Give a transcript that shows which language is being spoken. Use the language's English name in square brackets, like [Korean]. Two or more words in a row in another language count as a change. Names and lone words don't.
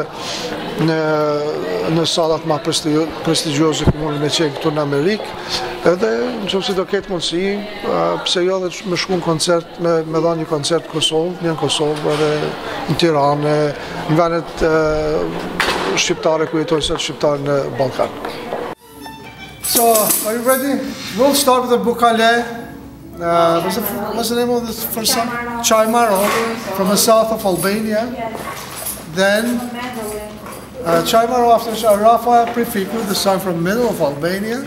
[Albanian] në salat ma prestigjioze që mundin me qenë këtu në Amerikë, edhe në qëmë si do ketë mundësi, pse jo dhe me shku në koncert, me dha një koncert Kosovë, një në Kosovë, edhe në Tiranë, në venet shqiptare ku jetojnë sot shqiptare në Balkan. [English] So, are you ready? We'll start with the Bukale. What's the name of this first song? Chaimaro, from the south of Albania. Then, Chaimaro after Rafa Prefiku, the song from the middle of Albania.